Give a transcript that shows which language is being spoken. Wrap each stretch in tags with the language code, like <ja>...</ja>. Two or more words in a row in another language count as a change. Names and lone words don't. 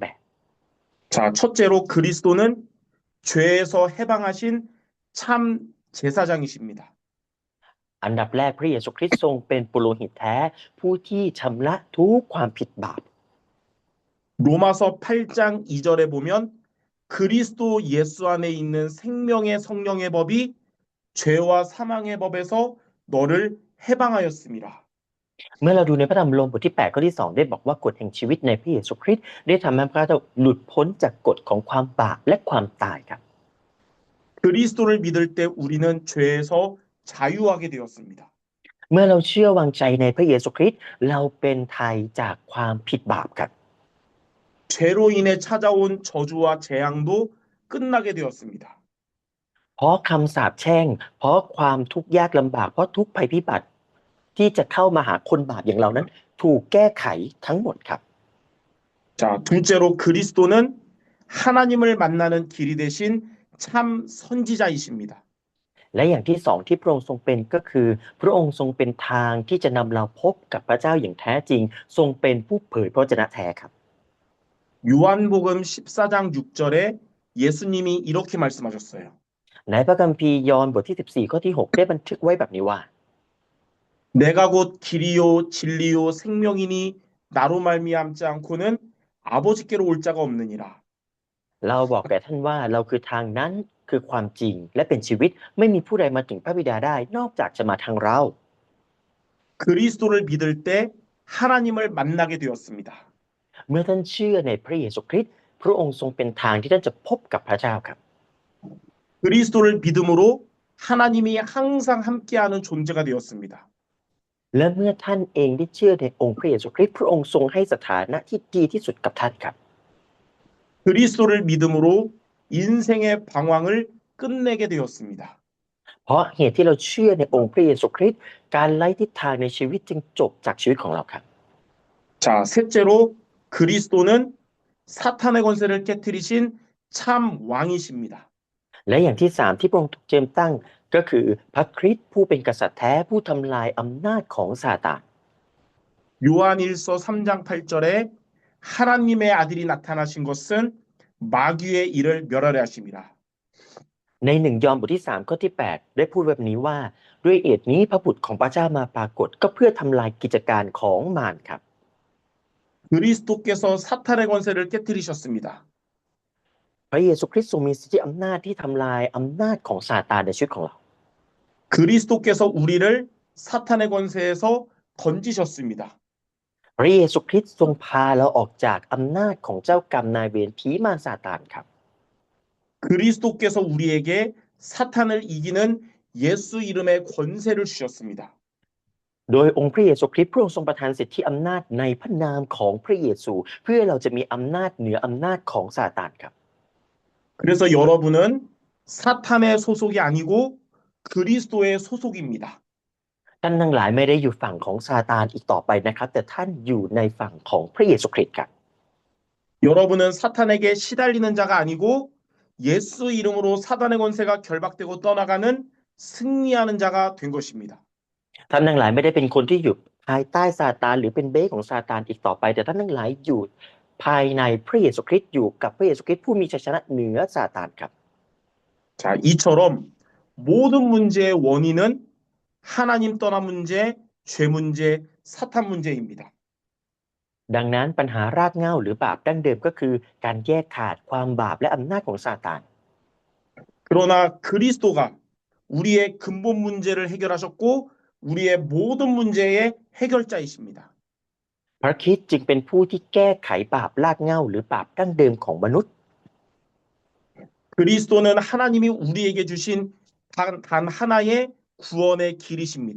<ko>자, 첫째로 그리스도는 죄에서 해방하신 참 제사장이십니다.</ko> <th>อันดับแรกพระเยซูคริสต์ทรงเป็นปุโรหิตแท้ผู้ที่ชำระทุกความผิดบาป</th> <ko>로마서 8장 2절에 보면 그리스도 예수 안에 있는 생명의 성령의 법이 죄와 사망의 법에서 너를 해방하였습니다.</ko> <th>เมื่อเราดูในพระธรรมโรมบทที่8ข้อที่2ได้บอกว่ากฎแห่งชีวิตในพระเยซูคริสต์ได้ทำให้พระเจ้าหลุดพ้นจากกฎของความบาปและความตายครับ</th> <ko>그리스도를 믿을 때 우리는 죄에서 자유하게 되었습니다.</ko> <th>เมื่อเราเชื่อวางใจในพระเยซูคริสต์เราเป็นไทยจากความผิดบาปครับ</th> <ko>죄로 인해 찾아온 저주와 재앙도 끝나게 되었습니다.</ko> <th>เพราะคำสาปแช่งเพราะความทุกข์ยากลำบากเพราะทุกภัยพิบัติที่จะเข้ามาหาคนบาปอย่างเรานั้นถูกแก้ไขทั้งหมดครับ</th> <ko>자, 둘째로 그리스도는 하나님을 만나는 길이 되신 참 선지자이십니다.</ko> <th>และอย่างที่สองที่พระองค์ทรงเป็นก็คือพระองค์ทรงเป็นทางที่จะนำเราพบกับพระเจ้าอย่างแท้จริงทรงเป็นผู้เผยพระวจนะแท้ครับ</th> <ko>요한복음 14장 6절에 예수님이 이렇게 말씀하셨어요.</ko> <th>ในพระคัมภีร์ยอห์นบทที่14ข้อที่6ได้บันทึกไว้แบบนี้ว่า</th> <ko>내가 곧 길이요 진리요 생명이니 나로 말미암지 않고는 아버지께로 올 자가 없느니라.</ko> <th>เราบอกแก่ท่านว่าเราคือทางนั้นคือความจริงและเป็นชีวิตไม่มีผู้ใดมาถึงพระบิดาได้นอกจากจะมาทางเรา</th> <ko>그리스도를 믿을 때 하나님을 만나게 되었습니다.</ko> <th>เมื่อท่านเชื่อในพระเยซูคริสต์พระองค์ทรงเป็นทางที่ท่านจะพบกับพระเจ้าครับ</th> <ko>그리스도를 믿음으로 하나님이 항상 함께하는 존재가 되었습니다.</ko> <th>และเมื่อท่านเองได้เชื่อในองค์พระเยซูคริสต์พระองค์ทรงให้สถานะที่ดีที่สุดกับท่านครับ</th> <ko>그리스도를 믿음으로 인생의 방황을 끝내게 되었습니다.</ko> <th>เพราะเหตุที่เราเชื่อในองค์พระเยซูคริสต์การไล่ทิศทางในชีวิตจึงจบจากชีวิตของเราครับ</th> <ko>자, 셋째로 그리스도는 사탄의 권세를 깨뜨리신 참 왕이십니다.</ko> <th>และอย่างที่สามที่พระองค์ถูกเจิมตั้งก็คือพระคริสต์ผู้เป็นกษัตริย์แท้ผู้ทำลายอำนาจของซาตาน</th> <ko>요한일서 3장 8절에 하나님의 아들이 나타나신 것은 마귀의 일을 멸하려 하심이라.</ko> <th>ใน1 ยอห์นบทที่3ข้อที่8ได้พูดแบบนี้ว่าด้วยเหตุนี้พระบุตรของพระเจ้ามาปรากฏก็เพื่อทำลายกิจการของมารครับ</th> <ko>그리스도께서 사탄의 권세를 깨뜨리셨습니다.</ko> <th>พระเยซูคริสต์ทรงมีสิทธิอำนาจที่ทำลายอำนาจของซาตานในชีวิตของเรา</th> <ko>그리스도께서 우리를 사탄의 권세에서 건지셨습니다.</ko> <th>พระเยซูคริสต์ทรงพาเราออกจากอำนาจของเจ้ากรรมนายเวรผีมารซาตานครับ</th> <ko>그리스도께서 우리에게 사탄을 이기는 예수 이름의 권세를 주셨습니다.</ko> <th>โดยองค์พระเยซูคริสต์พระองค์ทรงประทานสิทธิอำนาจในพระนามของพระเยซูเพื่อเราจะมีอำนาจเหนืออำนาจของซาตานครับ</th> <ko>그래서 여러분은 사탄의 소속이 아니고 그리스도의 소속입니다.</ko> <th>ท่านทั้งหลายไม่ได้อยู่ฝั่งของซาตานอีกต่อไปนะครับแต่ท่านอยู่ในฝั่งของพระเยซูคริสต์ครับ</th> <ko>여러분은 사탄에게 시달리는 자가 아니고 예수 이름으로 사단의 권세가 결박되고 떠나가는 승리하는 자가 된 것입니다.</ko> <th>ท่านทั้งหลายไม่ได้เป็นคนที่อยู่ภายใต้ซาตานหรือเป็นเบ้ของซาตานอีกต่อไปแต่ท่านทั้งหลายอยู่ภายในพระเยซูคริสต์อยู่กับพระเยซูคริสต์ผู้มีชัยชนะเหนือซาตานครับ</th> <ko>자, 이처럼 모든 문제의 원인은 하나님 떠난 문제, 죄 문제, 사탄 문제입니다.</ko> <th>ดังนั้นปัญหารากเหง้าหรือบาปดั้งเดิมก็คือการแยกขาดความบาปและอำนาจของซาตาน</th> <ko>그러나 그리스도가 우리의 근본 문제를 해결하셨고 우리의 모든 문제의 해결자이십니다.</ko> <th>พระคริสต์จึงเป็นผู้ที่แก้ไขบาปรากเหง้าหรือบาปดั้งเดิมของมนุษย์</th> <ko>그리스도는 하나님이 우리에게 주신 단 하나의 구원의 길이십니다.</ko>